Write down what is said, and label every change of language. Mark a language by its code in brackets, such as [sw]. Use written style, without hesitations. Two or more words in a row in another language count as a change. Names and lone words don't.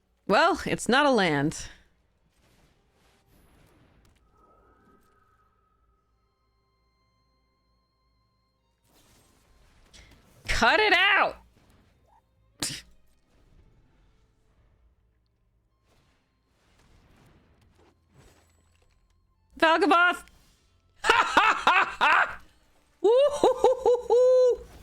[en] Well, it's not a land. Cut it out! Valgaboth! Ha ha ha ha! Woo-hoo-hoo-hoo-hoo!